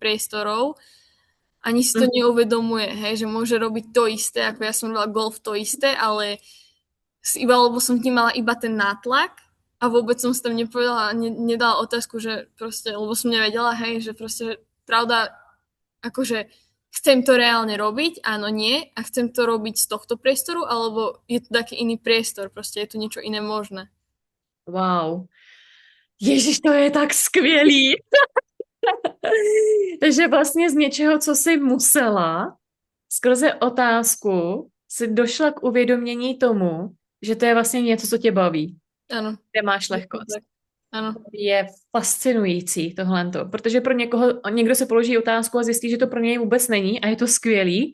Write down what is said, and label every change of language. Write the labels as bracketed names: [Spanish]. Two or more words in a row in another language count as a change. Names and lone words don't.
[Slovak] priestorov, ani si to neuvedomuje, hej, že môže robiť to isté, ako ja som robila golf to isté, ale lebo som tým mala iba ten nátlak, a vôbec som si tam nepovedala, nedala otázku, že proste, lebo som nevedela, hej, že proste pravda, akože chcem to reálne robiť, áno, nie, a chcem to robiť z tohto priestoru, alebo je to taký iný priestor, proste je tu niečo iné možné. [Czech] Wow. Ježiš, to je tak skvělý. Takže vlastně z něčeho, co jsi musela, skrze otázku, si došla k uvědomění tomu, že to je vlastně něco, co tě baví, [Slovak] Áno. [Czech] kde máš [Slovak] Je to [Czech] lehkost. [Slovak] tak. Áno. [Czech] Je fascinující tohle, protože pro někoho, někdo se položí otázku a zjistí, že to pro něj vůbec není a je to skvělý.